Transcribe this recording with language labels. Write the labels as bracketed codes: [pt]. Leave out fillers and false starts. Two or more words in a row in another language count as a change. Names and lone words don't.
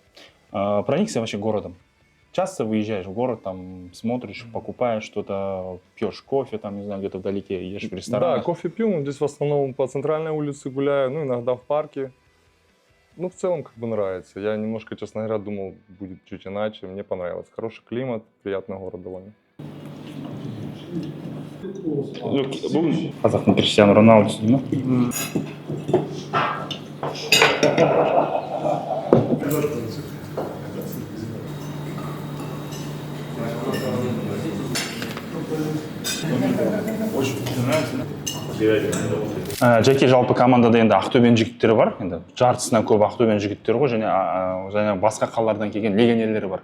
[ru] Проникся вообще городом? Часто выезжаешь в город, там смотришь, покупаешь что-то, пьешь кофе, там, не знаю, где-то вдалеке, ешь в Да, ресторанах? кофе пью. Здесь в основном по центральной улице гуляю, ну, иногда в парке. Ну, в целом, как бы нравится. Я немножко, честно говоря, думал, будет чуть иначе. Мне понравилось. Хороший климат, приятный город довольно. [kk] Бүгін қазақтың Криштиану Роналдусы ма? Жеке жалпы командада енді Ақтөбенің жігіттері бар, енді жартысынан көп Ақтөбенің жігіттері ғой, және басқа қалалардан келген легионерлер бар.